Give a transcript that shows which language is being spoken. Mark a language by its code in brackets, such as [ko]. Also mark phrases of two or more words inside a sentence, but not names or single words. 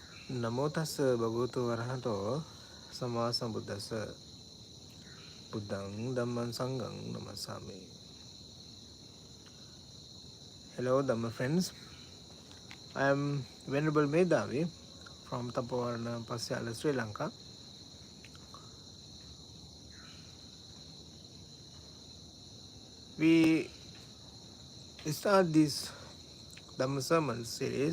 [pi] නමෝ තස්ස භගවතු වරහතෝ සම්මා සම්බුද්දස්ස බුද්ධං ධම්මං සංඝං නමස්සාමි. [en] Hello Dhamma friends. I am Venerable Medhavi from Thapoarana, Pasyala, Sri Lanka. We start this Dhamma sermon series.